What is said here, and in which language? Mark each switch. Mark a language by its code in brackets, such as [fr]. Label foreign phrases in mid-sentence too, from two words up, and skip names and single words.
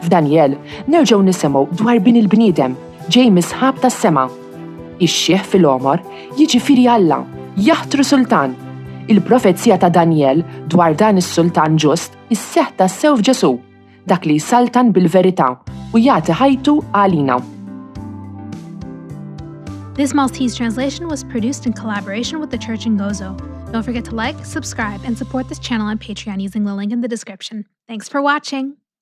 [mt] F'Daniel nerġgħu nisimgħu dwar bin il-bniedem ġej misħab tas-sema. Ix-xieħ fil-omor jiġifieri Alla, jaħtru Sultan. Il-profezija ta' Daniel dwar dan is-Sultan ġust isseħħ tassew f'Ġesù, dak li jsaltan bil-verità u jagħti ħajtu għalina. [en] This Maltese translation was produced in collaboration with the church in Gozo. Don't forget to like, subscribe, and support this channel on Patreon using the link in the description. Thanks for watching!